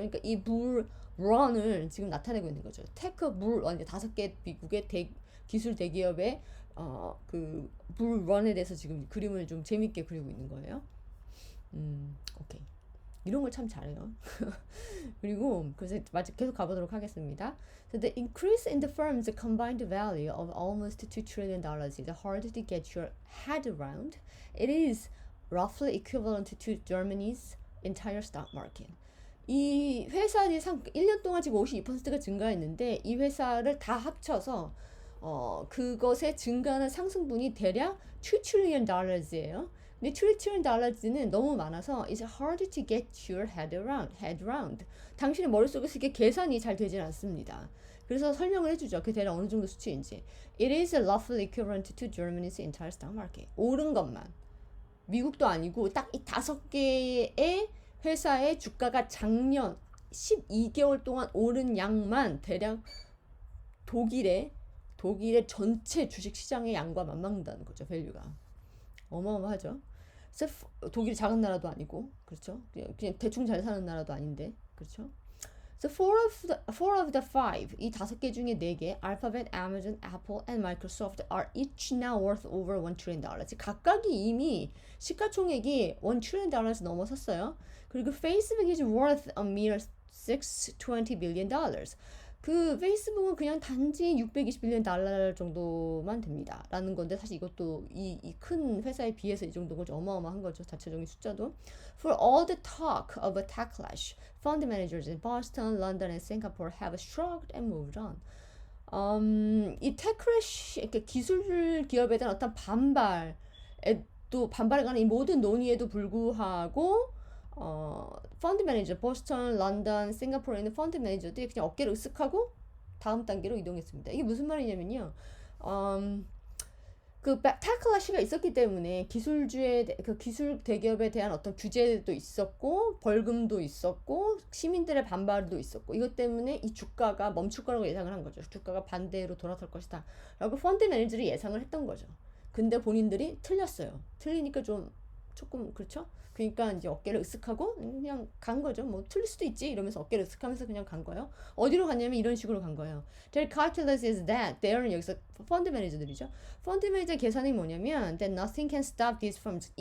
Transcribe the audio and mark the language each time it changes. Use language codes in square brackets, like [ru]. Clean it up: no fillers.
[ko] 그러니까 이 런을 지금 나타내고 있는 거죠. 테크 이제 5개 미국의 기술 대기업의 그 런에 대해서 지금 그림을 좀 재밌게 그리고 있는 거예요. 오케이. 이런 걸 참 잘해요. 그리고 그래서 계속 가보도록 하겠습니다. [en] So the increase in the firm's combined value of almost $2 trillion is hard to get your head around. It is roughly equivalent to Germany's entire stock market. [ko] 이 회사들이 1년 동안 지금 52%가 증가했는데 이 회사를 다 합쳐서 그것의 증가하는 상승분이 대략 [en] 2 trillion dollars [ko] 예요. 근데 2 trillion dollars는 너무 많아서 [en] it's hard to get your head around. [ko] 당신의 머릿속에서 이게 계산이 잘 되질 않습니다. 그래서 설명을 해주죠. 그 대략 어느 정도 수치인지. It is roughly equivalent to Germany's entire stock market. 오른 것만. 미국도 아니고 딱 이 5개의 회사의 주가가 작년 12개월 동안 오른 양만 대략 독일의 전체 주식시장의 양과 맞먹는다는 거죠. 밸류가. 어마어마하죠. 그래서 독일이 작은 나라도 아니고 그렇죠. 그냥 대충 잘 사는 나라도 아닌데 그렇죠. [en] So four of the five, [ko] 이 5개 중에 4개, [en] Alphabet, Amazon, Apple, and Microsoft are each now worth over $1 trillion. [ko] 각각이 이미 시가총액이 $1 trillion 넘어섰어요. 그리고 [en] Facebook is worth a mere $620 billion. [ko] 그 페이스북은 그냥 단지 620빌리언 달러 정도만 됩니다. 라는 건데 사실 이것도 이 큰 회사에 비해서 이 정도가 어마어마한 거죠. 자체적인 숫자도. [en] For all the talk of a tech clash, fund managers in Boston, London, and Singapore have shrugged and moved on. [ko] 이 테크래쉬, 그러니까 기술 기업에 대한 어떤 반발에 관한 이 모든 논의에도 불구하고 펀드 매니저, 보스턴, 런던, 싱가포르에 있는 펀드 매니저들이 그냥 어깨를 으쓱하고 다음 단계로 이동했습니다. 이게 무슨 말이냐면요. 그 테클래시가 있었기 때문에 그 기술 대기업에 대한 어떤 규제도 있었고 벌금도 있었고 시민들의 반발도 있었고 이것 때문에 이 주가가 멈출 거라고 예상을 한 거죠. 주가가 반대로 돌아설 것이다 라고 펀드 매니저들이 예상을 했던 거죠. 근데 본인들이 틀렸어요. 틀리니까 조금 그렇죠? 그러니까 이제 어깨를 으쓱하고 그냥 간 거죠. 뭐 틀릴 수도 있지 이러면서 어깨를 으쓱하면서 그냥 간 거예요. 어디로 갔냐면 이런 식으로 간 거예요. [en] Their calculus is that they're [ko] 여기서 펀드 매니저들이죠. 펀드 매니저 계산이 뭐냐면 [en] that nothing can stop these firms.